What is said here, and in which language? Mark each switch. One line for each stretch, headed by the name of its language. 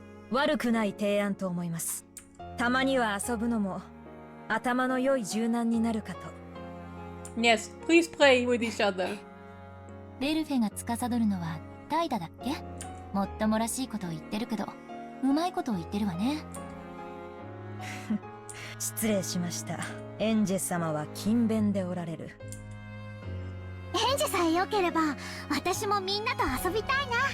Japanese: 悪くない提案と思います。たまには遊ぶのも頭の良い柔軟になるかと。
English: Yes, please play with each other.
Japanese: ベルフェが司るのはタイダだっけ？もっともらしいことを言ってるけど、うまいことを言ってるわね。失礼しました。エンジェ様は勤勉でおられる。エンジェさえ良ければ私もみんなと遊びたいな。